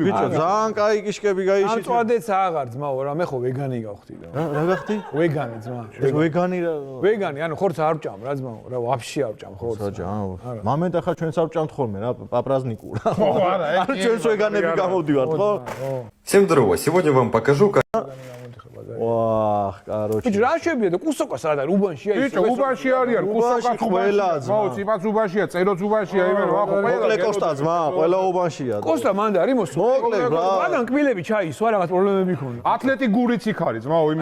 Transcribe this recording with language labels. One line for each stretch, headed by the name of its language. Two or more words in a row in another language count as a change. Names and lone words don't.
Georgian: ბიჭო, ძალიან კაი კიშკები გაიში. სამწვადეც აღარ ძმაო, რა მე ხო ვეგანი გავხდი და. რა გახდი? ვეგანი ძმა. ეს ვეგანი რა. ვეგანი, ანუ ხორცს არ ვჭამ რა ძმაო, რა ვაფშე არ ვჭამ ხორცს. საჯა. მომენტ ახლა ჩვენც არ ვჭამთ ხოლმე რა, პაპრაზნიკურ. ხო, არა, ეგ. ჩვენც ვეგანები გამოვდივართ, ხო?
Russian: Всем здорово! Сегодня вам покажу, как...
Georgian: ვაჰ, კაროჩი. ბიჭო, რა შევია და კუსოკა სად არის? უბანშია ის. ბიჭო, უბანში არის, კუსოკა ყველა ძმა. ხო, ციფაც უბანშია, წეროც უბანშია, იმენ რა ხო ყველა. მოკლე კოსტა ძმა, ყველა უბანშია. კოსტა მანდა არის მოსულ. მოკლე რა. მაგან კბილები ჩაისვა, რაღაც პრობლემები ქონდა. ათლეტი გურიც იქ არის, ძმაო, იმენ.